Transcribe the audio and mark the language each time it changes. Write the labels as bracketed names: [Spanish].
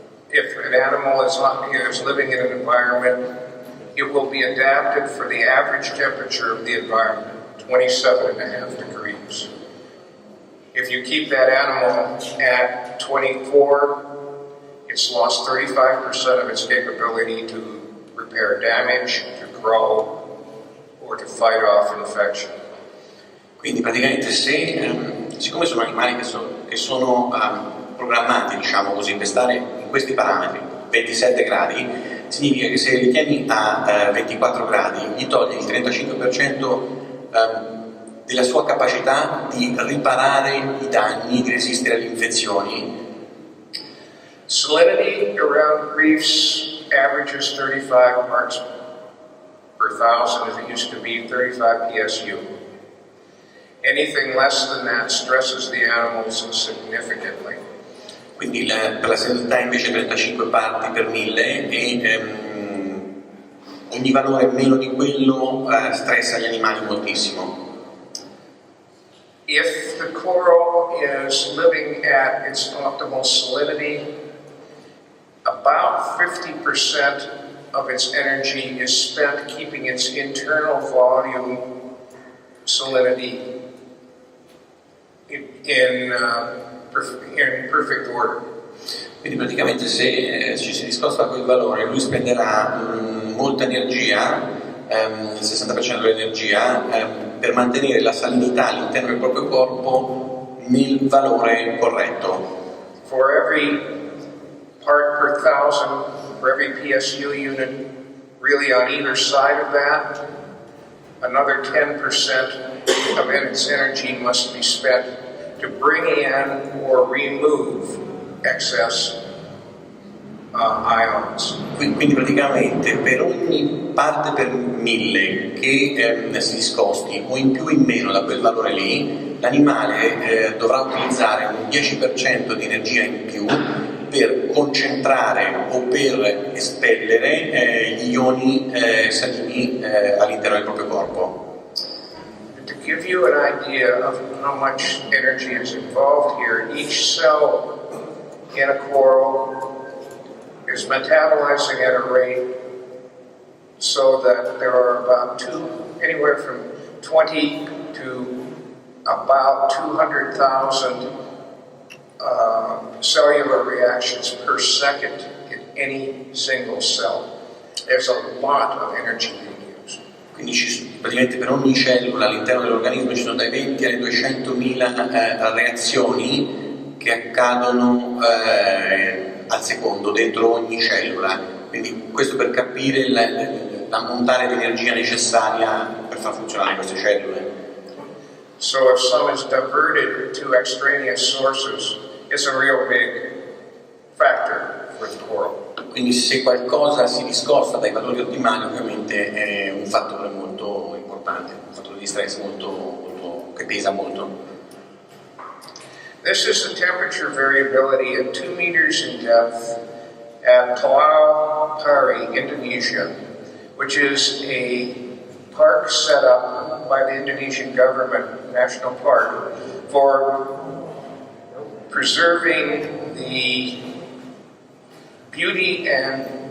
[English] If an animal is living in an environment, it will be adapted for the average temperature of the environment, 27.5 degrees. If you keep that animal at 24, it's lost 35% of its capability to repair damage, to grow, or to fight off infection. [Italian] Quindi praticamente siccome sono animali che sono programmati, diciamo così, per stare in questi parametri, 27 gradi, significa che se li tieni a 24 gradi gli togli il 35% della sua capacità di riparare i danni, di resistere alle infezioni. [English] Salinity around reefs averages 35 parts per thousand as it used to be, 35 PSU. Anything less than that stresses the animals significantly. [Italian] Quindi per la salinità invece 35 parti per 1000 e ogni valore meno di quello stressa gli animali moltissimo. [English] If the coral is living at its optimal salinity, about 50% of its energy is spent keeping its internal volume salinity in perfect order. [Italian] Quindi praticamente se ci si discosta a quel valore lui spenderà molta energia, il 60% dell'energia, per mantenere la salinità all'interno del proprio corpo nel valore corretto. [English] For every part per thousand, for every PSU unit, really on either side of that, another 10% of its energy must be spent to bring in or remove excess ions. [Italian] Quindi praticamente per ogni parte per 1000 che si discosti o in più o in meno da quel valore lì, l'animale dovrà utilizzare un 10% di energia in più per concentrare o per espellere gli ioni salini all'interno del proprio corpo. [English] To give you an idea of how much energy is involved here, each cell in a coral is metabolizing at a rate so that there are about anywhere from 20 to about 200,000 cellular reactions per second in any single cell. There's a lot of energy being used. [Italian] Quindi praticamente per ogni cellula all'interno dell'organismo ci sono dai 20 alle 200.000 reazioni che accadono al secondo dentro ogni cellula. Quindi questo per capire l'ammontare di energia necessaria per far funzionare queste cellule. [English] So if some is diverted to extraneous sources, it's a real big factor for the coral. [Italian] Quindi se qualcosa si discosta dai valori ottimali ovviamente è un fattore molto importante, un fattore di stress che pesa molto. [English] This is the temperature variability at 2 meters in depth at Pulau Pari, Indonesia, which is a park set up by the Indonesian government, national park, for preserving the beauty and